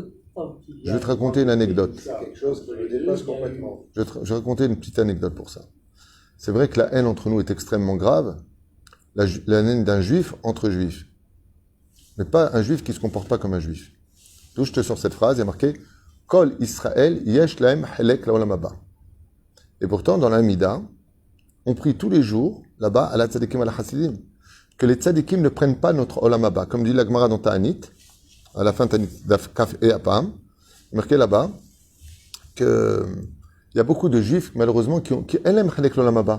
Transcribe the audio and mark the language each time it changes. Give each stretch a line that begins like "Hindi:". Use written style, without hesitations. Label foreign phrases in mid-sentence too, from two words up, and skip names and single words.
French: Je vais te raconter une anecdote. C'est quelque chose qui me dépasse complètement. Je vais raconter une petite anecdote pour ça. C'est vrai que la haine entre nous est extrêmement grave, la haine d'un juif entre juifs. Mais pas un juif qui ne se comporte pas comme un juif. D'où je te sors cette phrase, il y a marqué
Hebrew: כל ישראל יש להם חלק לעולם הבא.
French: Et pourtant, dans l'Amida, on prie tous les jours, là-bas, à la tzadikim à la chassidim, que les tzadikim ne prennent pas notre
Hebrew: עולם הבא.
French: Comme dit la Gemara dans Ta'anit, à la fin de Ta'anit, Daf Kaf et Apam, il est marqué là-bas que il y a beaucoup de juifs, malheureusement, qui aiment
Hebrew: חלק לעולם הבא.